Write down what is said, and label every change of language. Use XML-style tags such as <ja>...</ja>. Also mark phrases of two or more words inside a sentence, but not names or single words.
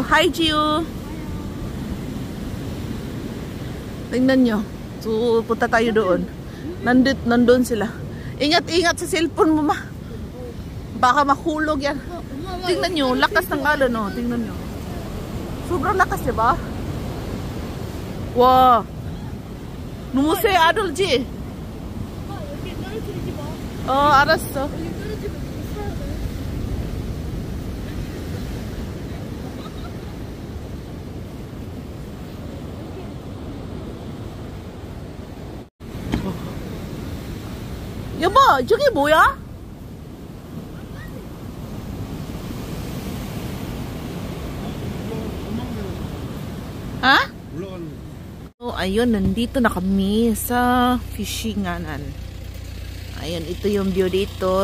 <tl>Hi, Gio! Tingnan nyo. So, punta tayo doon. Nandun sila. Ingat sa cellphone mo, ma. Baka mahulog yan. Tingnan nyo, lakas ng alon, oh. Tingnan nyo. Sobrang lakas, di ba? Wow!</tl> <ko>누무세 아들지? 여기 떨어뜨리지 마. 알았어. 여기 떨어지면 살아야 돼. 여보, 저게 뭐야? Ha?</ko> <tl>So, ayun, nandito na kami sa fishinganan. Ayun, ito yung view dito.</tl>